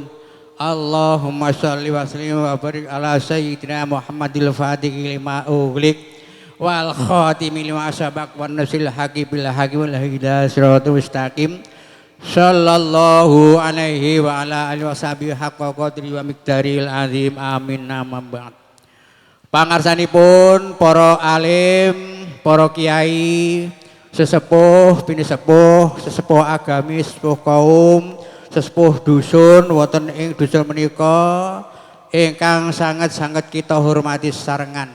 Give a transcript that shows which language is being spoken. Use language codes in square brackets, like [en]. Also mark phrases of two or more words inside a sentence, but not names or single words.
[ar] اللهم صل وسلم وبارك على سيدنا محمد الفاتح لما أغلق والخاتم لما سبق والناصر الحق بالحق والهداية صراط المستقيم. صلى الله عليه وعلى آله وصحبه حق قدره ومقداره العظيم. آمين. أما بعد. [jv] Pangarsanipun para alim, para kiai, sesepuh, pinisepuh, sesepuh agamis, sesepuh kaum, sesepuh dusun wonten ing dusun menika ingkang sanget-sanget kita hormati sarengan.